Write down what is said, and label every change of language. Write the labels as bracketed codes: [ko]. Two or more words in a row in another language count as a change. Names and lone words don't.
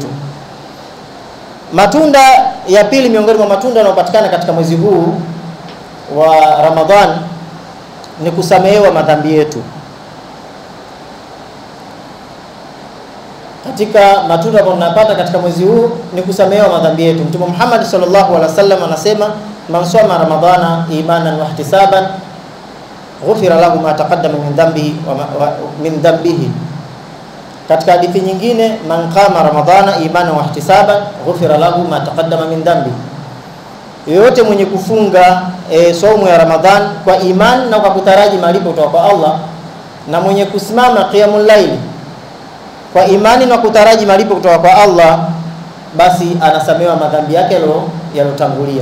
[sw] Matunda ya pili miongoni mwa matunda yanayopatikana katika mwezi huu wa Ramadhan ni kusamehewa madhambi yetu. Katika matunda ambayo tunapata katika mwezi huu ni kusamehewa madhambi yetu. [ar] Mtume Muhammad صلى الله عليه وسلم anasema, من صام رمضان إيمانا واحتسابا غفر له ما تقدم من ذنبه. [sw] Katika hadithi nyingine, [ar] من قام رمضان إيمانا واحتسابا غفر له ما تقدم من ذنب. [sw] Yoyote mwenye kufunga saumu ya Ramadhan kwa imani na kwa kutaraji malipo kutoka kwa Allah, na mwenye kusimama [ar] قيام الليل [sw] kwa imani na kutaraji malipo kutoka kwa Allah, basi anasamehewa madhambi yake yalotangulia.